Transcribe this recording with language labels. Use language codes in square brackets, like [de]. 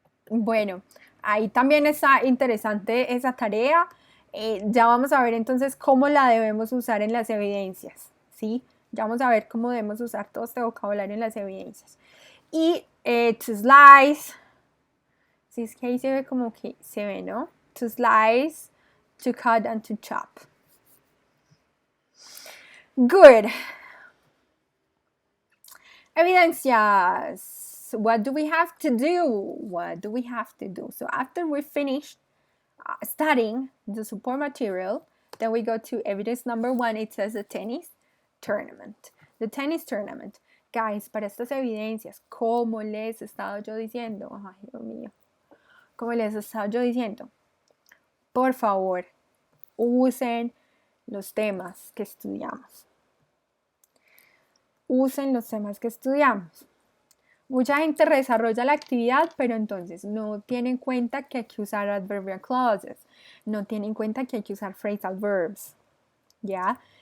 [es] Bueno, ahí también está interesante esa tarea. Ya vamos a ver entonces cómo la debemos usar en las evidencias, ¿sí? Ya vamos a ver cómo debemos usar todo este vocabulario en las evidencias. Y to slice, si es que ahí se ve como que se ve, ¿no? [en] To slice, to cut and to chop. Good. Evidencias. What do we have to do? What do we have to do? So after we finish studying the support material, then we go to evidence number 1. It says the tennis tournament. The tennis tournament. [es] Guys, para estas evidencias, como les he estado yo diciendo, ay Dios mío, como les he estado yo diciendo, por favor, usen los temas que estudiamos. Usen los temas que estudiamos. Mucha gente desarrolla la actividad, pero entonces no tiene en cuenta que hay que usar adverbial clauses, no tiene en cuenta que hay que usar phrasal verbs, ¿ya?